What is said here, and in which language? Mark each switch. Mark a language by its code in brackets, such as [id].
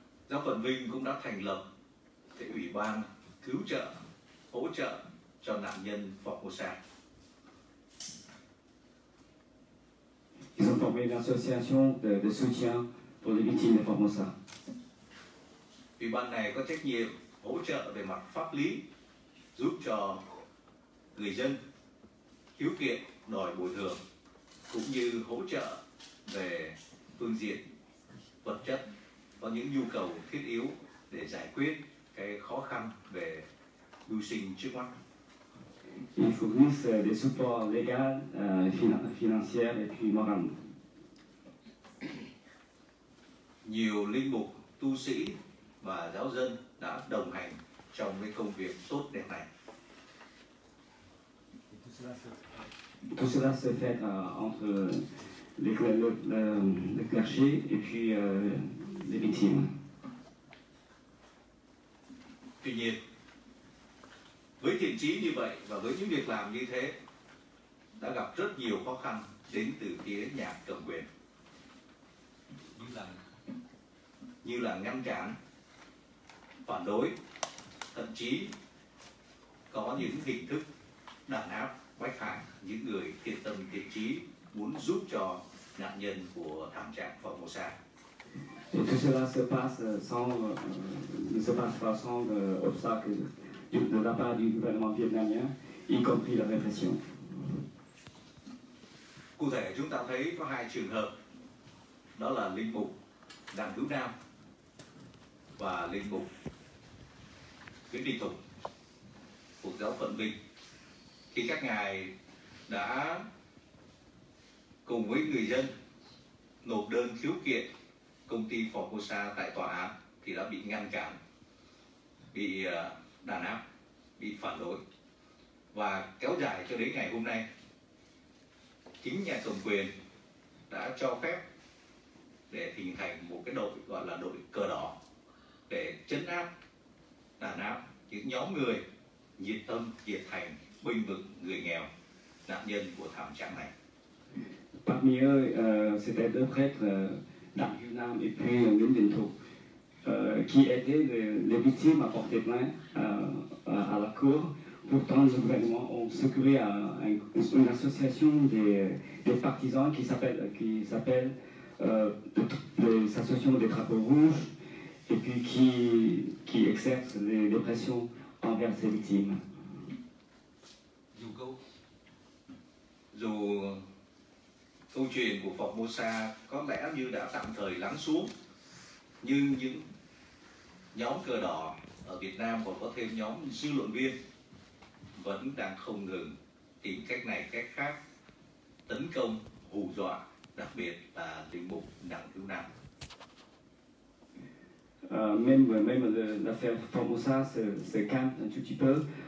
[vi] Giáo phận Vinh cũng đã thành lập cái ủy ban cứu trợ, hỗ trợ cho nạn nhân Formosa. [fr] Ils ont formé une association de soutien pour les victimes de Formosa. [vi] Ủy ban này có trách nhiệm hỗ trợ về mặt pháp lý, giúp cho người dân khiếu kiện đòi bồi thường, cũng như hỗ trợ về phương diện vật chất, có những nhu cầu thiết yếu để giải quyết cái khó khăn về mưu sinh trước mắt. [fr] Ils fournissent des supports légaux, financiers et puis moraux. [vi] nhiều linh mục, tu sĩ và giáo dân đã đồng hành trong cái công việc tốt đẹp này. [fr] Tout cela se fait entre le clergé et puis les victimes. [vi] Tuy nhiên, với thiện chí như vậy và với những việc làm như thế đã gặp rất nhiều khó khăn đến từ phía nhà cầm quyền, như là ngăn cản, phản đối, thậm chí có những hình thức đàn áp, bách hại những người thiện tâm thiện chí muốn giúp cho nạn nhân của thảm trạng Formosa. [fr] Et tout cela se passe ne se passe pas sans obstacle de la part du gouvernement vietnamien, y compris la répression. [vi] Cụ thể chúng ta thấy có hai trường hợp, đó là linh mục Đặng Hữu Nam và linh mục Nguyễn Đình Thục thuộc giáo phận Vinh, khi các ngài đã cùng với người dân nộp đơn khiếu kiện công ty Formosa tại tòa án thì đã bị ngăn cản, bị đàn áp, bị phản đối và kéo dài cho đến ngày hôm nay. Chính nhà cầm quyền đã cho phép để hình thành một cái đội gọi là đội cờ đỏ để trấn áp, đàn áp những nhóm người nhiệt tâm, nhiệt thành, bênh vực người nghèo, nạn nhân của thảm trạng này. [fr] Parmi eux, c'était deux prêtres, Đặng Hữu Nam et puis Nguyễn Đình Thục, qui aidaient les victimes à porter plainte à la cour. Pourtant, le gouvernement a secouru à une association des partisans qui s'appelle les associations des drapeaux rouges et puis qui exercent des pressions envers ces victimes. [vi] Dù câu chuyện của Formosa có lẽ như đã tạm thời lắng xuống, nhưng những nhóm cờ đỏ ở Việt Nam còn có thêm nhóm dư luận viên vẫn đang không ngừng tìm cách này cách khác tấn công, hù dọa, đặc biệt là linh mục Đặng Hữu Nam. [fr] Même l'affaire Formosa se calme un tout petit peu.